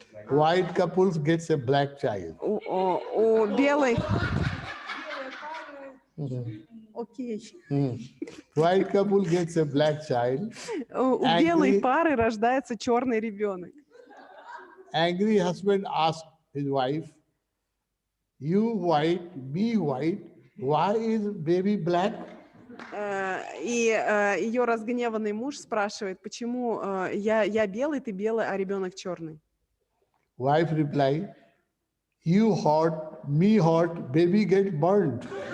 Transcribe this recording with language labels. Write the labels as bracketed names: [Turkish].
[English] White couples gets a black child. [Russian] У белой... Окей. [English] White couple gets a black child. [Russian] У белой пары рождается черный ребенок. [English] Angry husband asked his wife, you white, me white, why is baby black? [Russian] И ее разгневанный муж спрашивает, почему я белый, ты белый, а ребенок черный. [English] Wife replied, you hot, me hot, baby get burned.